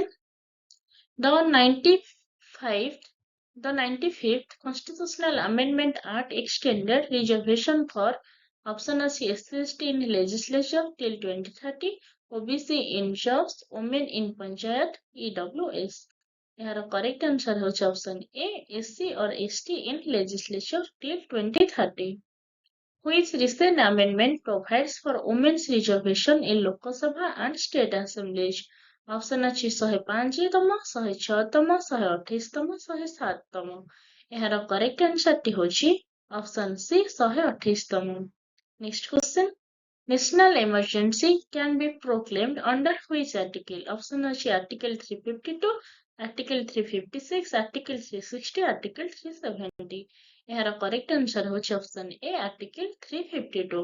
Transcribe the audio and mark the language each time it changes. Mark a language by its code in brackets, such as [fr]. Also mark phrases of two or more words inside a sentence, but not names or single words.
[en] The 95th Constitutional Amendment Act extended reservation for option ଅଛି SC/ST in legislature till 2030, OBC in jobs, women in panchayat, EWS. ଏହାର correct answer ହେଉଛି option A, SC or ST in legislature till 2030. Which recent amendment provides for women's reservation in Lok Sabha and state assemblies? Option ଅଛି 105ତମ, 106ତମ, 128ତମ, 107ତମ. ଏହାର correct answer ଟି ହେଉଛି option C 128ତମ. Next question. National emergency can be proclaimed under which article? Option ଅଛି article 352, article 356, article 360, article 370. ଏହାର correct answer ହେଉଛି option A article 352.